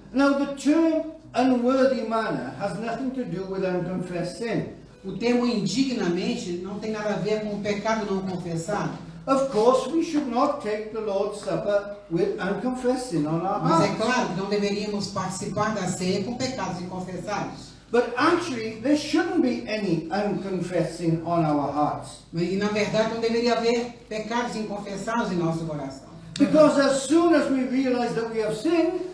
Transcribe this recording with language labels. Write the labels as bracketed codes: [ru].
[en] Now, the term unworthy manner has nothing to do with unconfessed sin. [pt] O termo indignamente não tem nada a ver com o pecado não confessado. [en] Of course, we should not take the Lord's Supper with unconfessed sin on our [pt] Mas é [en] hearts. [pt] claro que não deveríamos participar da ceia com pecados inconfessados. [en] But actually, there shouldn't be any unconfessed sin on our hearts. [pt] E na verdade não deveria haver pecados inconfessados em nosso coração. [en] Because as soon as we realize that we have sinned,